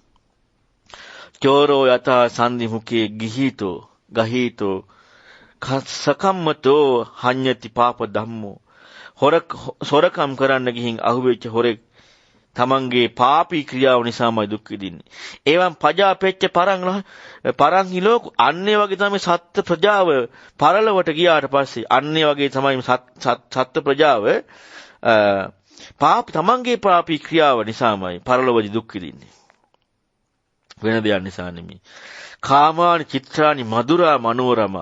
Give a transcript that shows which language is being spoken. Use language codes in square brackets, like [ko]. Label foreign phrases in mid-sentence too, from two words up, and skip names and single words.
[pi] චෝරෝ යතා සන්ධි මුඛේ ගහීතෝ සකම්මතෝ හඤ්ඤති පාප ධම්මෝ. [si] සොරකම් කරන්න ගිහින් අහුවෙච්ච හොරෙක් තමන්ගේ පාපී ක්‍රියාව නිසාමයි දුක් විඳින්නේ. [pi] ඒවන් පජාපෙච්ච පරං හිලෝක [si] අන්නේ වගේ තමයි සත්ත්ව ප්‍රජාව පරලොවට ගියාට පස්සේ අන්නේ වගේ තමයි සත්ත්ව ප්‍රජාව තමන්ගේ පාපී ක්‍රියාව නිසාමයි පරලොවදී දුක් විඳින්නේ. වෙන දෙයක් නිසා නෙමෙයි. [pi] කාමානි චිත්‍රානි මధుරා මනෝරමා.